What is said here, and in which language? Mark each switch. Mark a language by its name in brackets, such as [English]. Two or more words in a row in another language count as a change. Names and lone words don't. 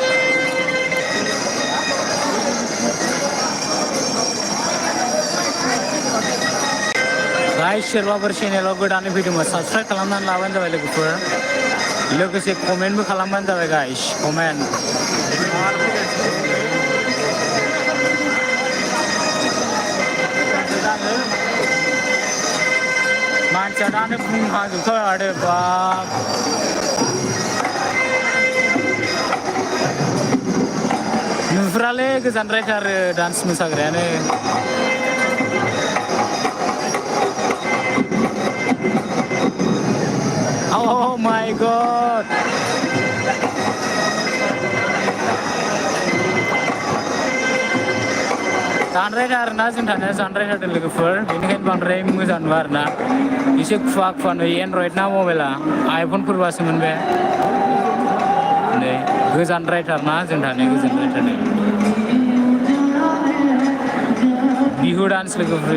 [Bodo] मानसि गाइस सोरबाफोर चेनेलाव गोदानै फैदोंबा साबस्क्राइब खालामनानै लाबानो जाबाय लोगोफोर लोगोसे कमेन्टबो खालामबानो जाबाय गाइस कमेन्ट मानसिया दानो बुंहाजोबखाबाय माथो बाब नुफेरालै गोजानद्रायथारो डान्स मोसाग्रायानो [English] Oh my god [Bodo] जानद्रायथार आरोना जों थानाया जानद्रायथारदों लोगोफोर बेनिखायनो बांद्राय मोजां नुवा आरोना एसे खुवा खुवा नुयो एनड्रइड ना मबाइला आइफनफोरबासो मोनबाय नै गोजानद्रायथारना जों थानाया गोजानद्रायथारदों बिहु डान्स लोगोफोर